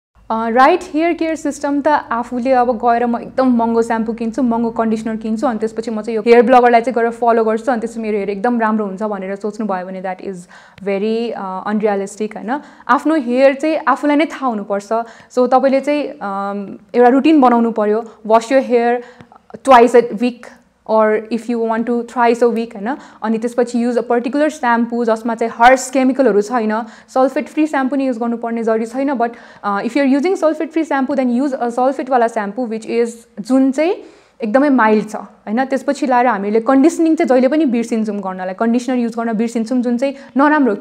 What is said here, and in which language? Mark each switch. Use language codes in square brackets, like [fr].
[ne] Right hair care system त आफूले अब गएर म एकदम महँगो स्याम्पू किन्छु, महँगो कन्डिसनर किन्छु अनि त्यसपछि म चाहिँ यो हेयर ब्लगरलाई चाहिँ गएर फलो गर्छु अनि त्यसपछि मेरो हेयर एकदम राम्रो हुन्छ भनेर सोच्नु भयो भने [en] that is very unrealistic [ne] हैन. आफ्नो हेयर चाहिँ आफूलाई नै थाहा हुनुपर्छ. सो तपाईले चाहिँ एउटा रुटिन बनाउनु पर्यो. [en] Wash your hair twice a week or if you want to thrice a week हैन. [ne] अनि त्यसपछि [en] use a particular shampoo [ne] जसमा चाहिँ [en] harsh chemicalहरू छैन. Sulphate free shampoo [ne] नि युज गर्नुपर्ने जरुरी छैन, [en] but if you are using sulfate free shampoo then use a sulfate वाला shampoo which is [ne] जुन चाहिँ एकदमै माइल्ड छ हैन. त्यसपछि लाएर हामीले कन्डिसनिङ चाहिँ जहिले पनि बिर्सिन्छौँ गर्नलाई, कन्डिसनर युज गर्न बिर्सिन्छौँ, जुन चाहिँ नराम्रो हो.